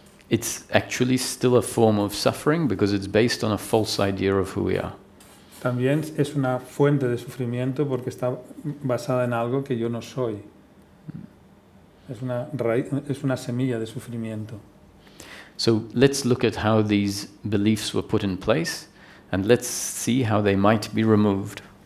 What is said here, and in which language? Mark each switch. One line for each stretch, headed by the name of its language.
English: it's actually still a form of suffering because it's based on a false idea of who we are.
Spanish: también es una fuente de sufrimiento porque está basada en algo que yo no soy. Es una semilla de sufrimiento.
English: So let's look at how these beliefs were put in place and let's see how they might be removed.